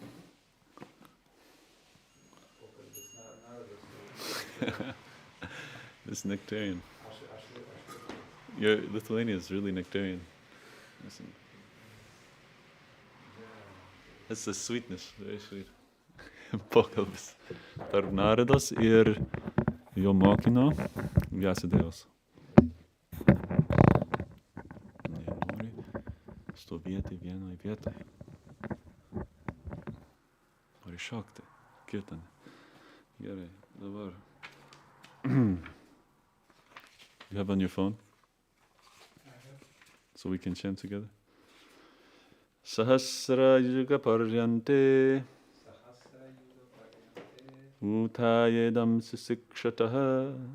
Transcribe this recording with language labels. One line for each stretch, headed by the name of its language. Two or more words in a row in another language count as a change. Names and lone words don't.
English: This nectarian. Your Lithuania is really nectarian. Listen. That's the sweetness, very sweet.
Lithuanian: Pokalbis tarp Narados ir jo mokino Vyasadevos. Stovėti vienoj vietoj. Nori šokti. Kirtane. Gerai, dabar.
English: You have on your phone? So we can chant together.
Sanskrit: Sahasra-yuga-paryante utthāyedaṁ sisṛkṣataḥ